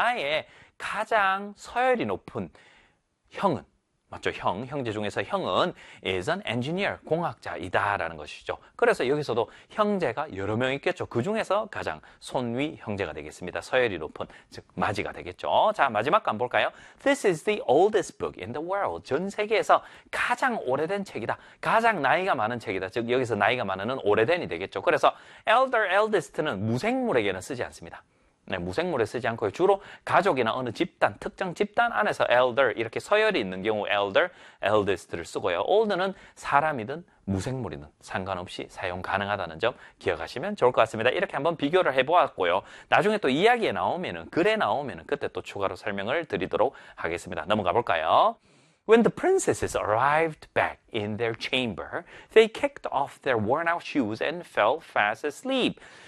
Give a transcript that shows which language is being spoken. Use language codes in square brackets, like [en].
[ko] 나의 가장 서열이 높은 형은 맞죠? 형, 형제 중에서 형은 [en] is an engineer, [ko] 공학자이다라는 것이죠. 그래서 여기서도 형제가 여러 명 있겠죠. 그 중에서 가장 손위 형제가 되겠습니다. 서열이 높은, 즉 맏이가 되겠죠. 자, 마지막 거 한번 볼까요? [en] This is the oldest book in the world. [ko] 전 세계에서 가장 오래된 책이다. 가장 나이가 많은 책이다. 즉 여기서 나이가 많은은 오래된이 되겠죠. 그래서 elder, eldest는 무생물에게는 쓰지 않습니다. 네, 무생물에 쓰지 않고요. 주로 가족이나 어느 집단, 특정 집단 안에서 elder, 이렇게 서열이 있는 경우 elder, eldest를 쓰고요. old는 사람이든 무생물이든 상관없이 사용 가능하다는 점 기억하시면 좋을 것 같습니다. 이렇게 한번 비교를 해보았고요. 나중에 또 이야기에 나오면은, 글에 나오면은 그때 또 추가로 설명을 드리도록 하겠습니다. 넘어가 볼까요? [en] When the princesses arrived back in their chamber, they kicked off their worn-out shoes and fell fast asleep.